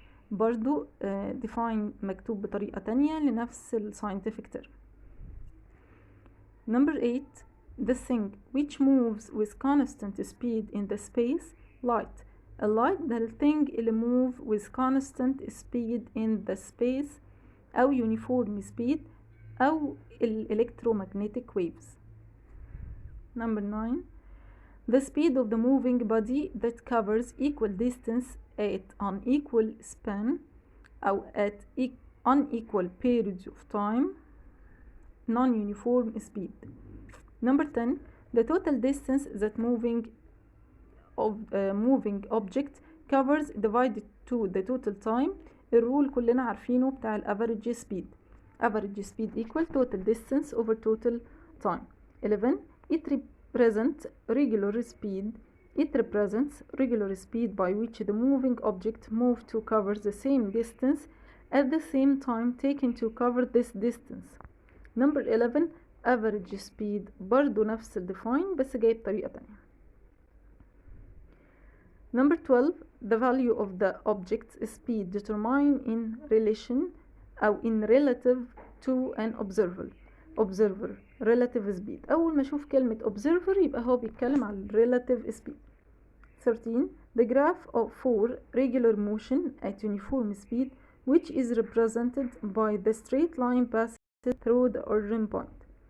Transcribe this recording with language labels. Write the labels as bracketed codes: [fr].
[ar] برضو define مكتوب بطريقة تانية لنفس ال scientific term. [en] Number 8. The thing which moves with constant speed in the space. Light. A light ده ال thing اللي move with constant speed in the space أو uniform speed أو ال electromagnetic waves. Number 9. The speed of the moving body that covers equal distance at unequal span أو at unequal periods of time. Non-uniform speed. Number 10. The total distance that moving object covers divided to the total time. [ar] الرول كلنا عارفينه بتاع ال average speed. [en] Average speed equal total distance over total time. 11. It represents regular speed by which the moving object moves to cover the same distance at the same time taken to cover this distance. Number 11. [ar] average speed برضو نفس ال define بس جاي بطريقة تانية. [en] Number 12. The value of the object's speed determined in relation أو in relative to an observer. relative speed. [ar] أول ما أشوف كلمة observer يبقى هو بيتكلم عن relative speed. [en] 13. The graph for regular motion at uniform speed which is represented by the straight line passing through the origin point.